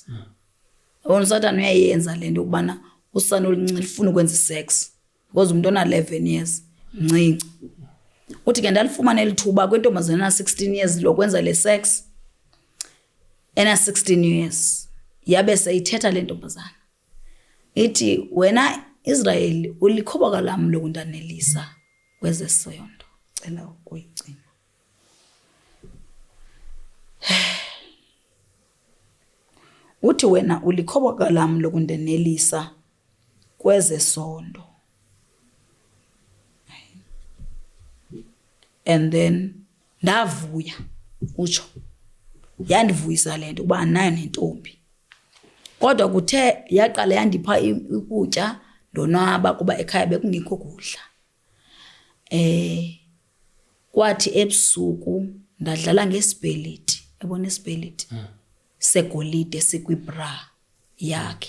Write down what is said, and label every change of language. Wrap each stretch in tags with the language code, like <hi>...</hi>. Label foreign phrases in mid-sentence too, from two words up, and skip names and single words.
<xh>USathane uyayenza lento ukubana usana oluncinci lifuna ukwenza isex because umuntu ona 11 years mncinci. Uthi ke ndalifumana elithuba kwentombazana 16 years lokwenza le sex. Ena 16 years yabe seyithetha le ntombazana. Ithi wena Israel ulikhoboka lami lokundanelisa kwezesondo. Cela ukuyigcina. Uthi wena ulikhoboka lami lokundanelisa kwezesondo.</xh> <en>And then ndavuya utsho.</en> <xh>Yandivuyisa lento kuba nayo nentombi. Kodwa kuthe yaqala yandipha ukutya ndonwaba kuba ekhaya bekungekho kudla. Kwathi ebusuku ndadlala ngesibeliti, yabona isibeliti segolide sikwibra yakhe.</xh>